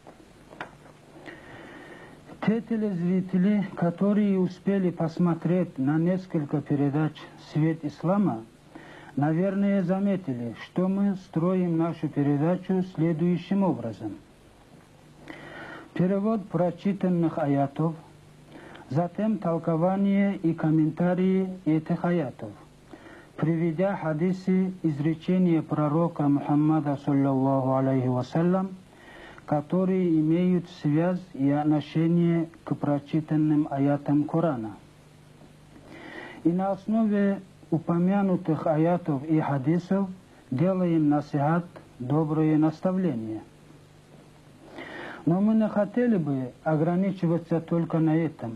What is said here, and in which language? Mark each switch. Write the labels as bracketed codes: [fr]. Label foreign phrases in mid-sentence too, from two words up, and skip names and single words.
[ru] Те телезрители, которые успели посмотреть на несколько передач «Свет Ислама», наверное, заметили, что мы строим нашу передачу следующим образом. Перевод прочитанных аятов, затем толкование и комментарии этих аятов, приведя хадисы, изречения пророка Мухаммада, [ar] صلى الله عليه وسلم, [ru] которые имеют связь и отношение к прочитанным аятам Корана. И на основе упомянутых аятов и хадисов делаем насихат, добрые наставления. Но мы не хотели бы ограничиваться только на этом.